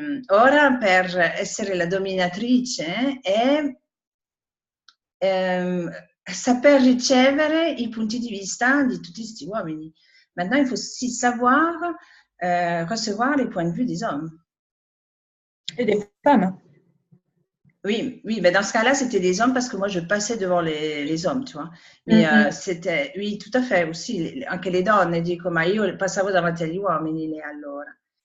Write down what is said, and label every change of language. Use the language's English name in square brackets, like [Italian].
[Italian] Ora per essere la dominatrice è saper ricevere i punti di vista di tutti questi uomini. [French] Maintenant, il faut aussi savoir recevoir les points de vue des hommes. Et des femmes. Oui, oui, mais dans ce cas-là, c'était des hommes parce que moi, je passais devant les hommes, tu vois. Mais c'était, oui, tout à fait, aussi, [Italian] anche le donne, dico, ma io passavo davanti agli uomini lì allora.